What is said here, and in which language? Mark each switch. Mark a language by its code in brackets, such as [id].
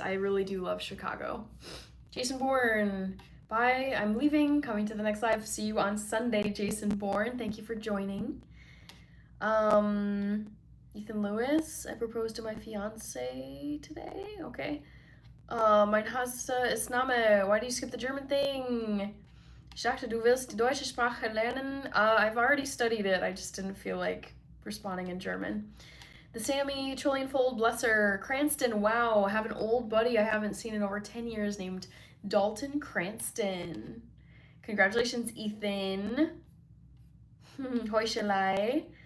[en] I really do love Chicago. Jason Bourne, bye, I'm leaving, coming to the next live. See you on Sunday, Jason Bourne. Thank you for joining. Ethan Lewis, I proposed to my fiance today. Okay. [de] Mein Hasse ist Name. [en] Why do you skip the German thing? [de] Ich dachte, du willst die deutsche Sprache lernen. [en] I've already studied it. I just didn't feel like responding in German. The Sammy, Trillion Fold, Blesser, Cranston. Wow, I have an old buddy I haven't seen in over 10 years named Dalton Cranston. Congratulations, Ethan. Heuchelei.